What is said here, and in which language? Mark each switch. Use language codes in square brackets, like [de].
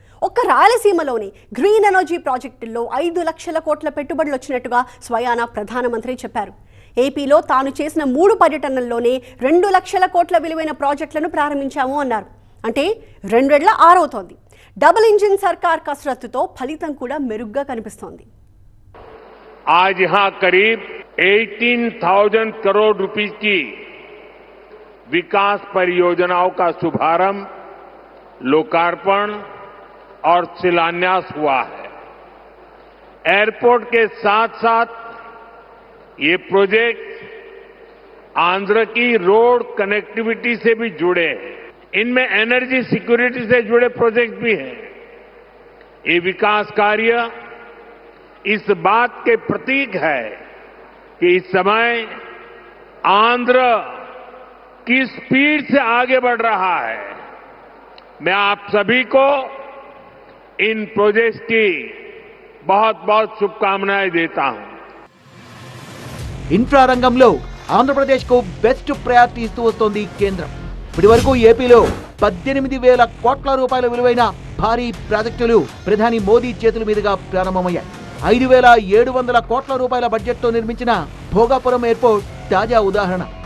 [te] ఒక్క రాయలసీమలోని green energy ప్రాజెక్టుల్లో 5 లక్షల కోట్ల పెట్టుబడులు వచ్చినట్టుగా స్వయానా ప్రధానమంత్రి చెప్పారు. ఏపీలో తాను చేసిన 3 పర్యటనల్లోనే 2 లక్షల కోట్ల విలువైన ప్రాజెక్టులను ప్రారంభించాము అన్నారు. అంటే 2 రెట్ల ఆరవుతోంది. డబుల్ ఇంజిన్ సర్కార్ కసరత్తుతో ఫలితం కూడా మెరుగ్గా కనిపిస్తోంది. [hi] आज यहां करीब 18,000 करोड़ रुपए की विकास परियोजनाओं का शुभारंभ, लोकार्पण और शिलान्यास हुआ है. एयरपोर्ट के साथ साथ ये प्रोजेक्ट आंध्र की रोड कनेक्टिविटी से भी जुड़े हैं. इनमें एनर्जी सिक्योरिटी से जुड़े प्रोजेक्ट भी हैं. ये विकास कार्य इस बात के प्रतीक है कि इस समय आंध्र किस स्पीड से आगे बढ़ रहा है. मैं आप सभी को इन प्रोजेक्ट्स की बहुत बहुत शुभकामनाएं देता हूं. [te] ఇన్ఫ్రా రంగంలో ఆంధ్రప్రదేశ్ కు బెస్ట్ ప్రయారిటీ ఇస్తూ వస్తోంది కేంద్రం. ఇప్పటి వరకు ఏపీలో 18,000 కోట్ల రూపాయల విలువైన భారీ ప్రాజెక్టులు ప్రధాని మోదీ చేతుల మీదుగా ప్రారంభమయ్యాయి. 5,700 కోట్ల రూపాయల బడ్జెట్తో నిర్మించిన భోగాపురం ఎయిర్పోర్ట్ తాజా ఉదాహరణ.